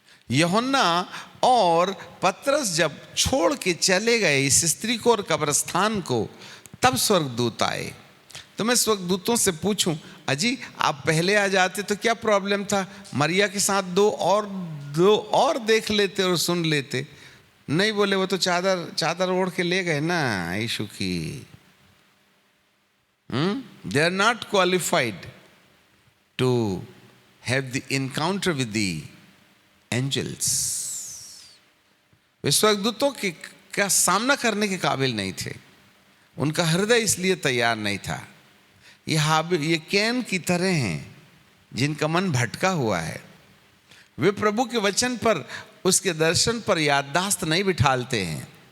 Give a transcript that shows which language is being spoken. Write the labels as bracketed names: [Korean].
[Hindi] यूहन्ना और पतरस जब छोड़ के चले गए इस स्त्री को और कब्रिस्तान को, तब स्वर्गदूत आए। तो मैं स्वर्गदूतों से पूछूं, अजी आप पहले आ जाते तो क्या प्रॉब्लम था? मरिया के साथ दो और देख लेते और सुन लेते। नहीं बोले, वो तो चादर ओढ़ के ले गए ना यीशु की। [English] They are not qualified to have the encounter with the angels. [Hindi] वे स्वर्गदूतों का सामना करने के काबिल नहीं थे। उनका हृदय इसलिए तैयार नहीं था। ये कैन की तरह हैं जिनका मन भटका हुआ है। वे प्रभु के वचन पर, उसके दर्शन पर याददाश्त नहीं बिठालते हैं।